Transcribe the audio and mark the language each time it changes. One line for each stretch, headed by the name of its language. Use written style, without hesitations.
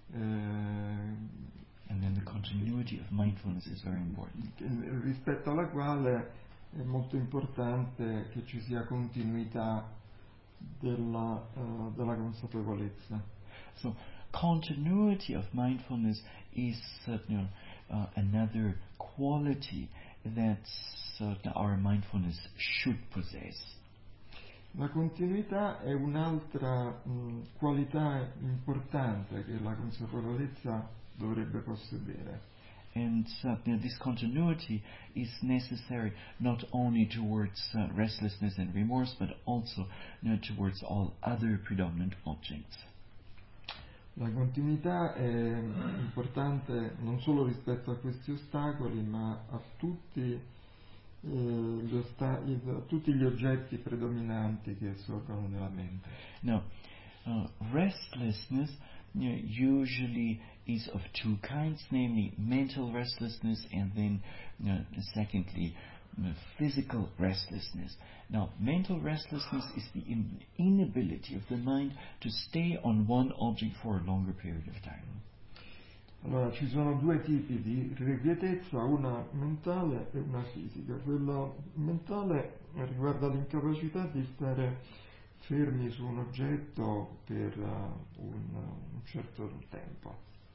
English: And then the continuity of mindfulness is very important.
Italian: Rispetto alla quale è molto importante che ci sia continuità della consapevolezza.
English: So, continuity of mindfulness is another quality that our mindfulness should possess.
Italian: La continuità è un'altra qualità importante che la consapevolezza dovrebbe possedere.
English: And this continuity is necessary not only towards restlessness and remorse, but also towards all other predominant objects.
Italian: La continuità è importante non solo rispetto a questi ostacoli, ma a tutti tutti gli oggetti predominanti che sorgono nella mente.
English: Now, restlessness usually is of two kinds, namely mental restlessness and then secondly physical restlessness. Now, mental restlessness is the inability of the mind to stay on one object for a longer period of time.
Italian: Allora, ci sono due tipi di irrequietezza, una mentale e una fisica. Quella mentale riguarda l'incapacità di stare fermi su un oggetto per un certo tempo.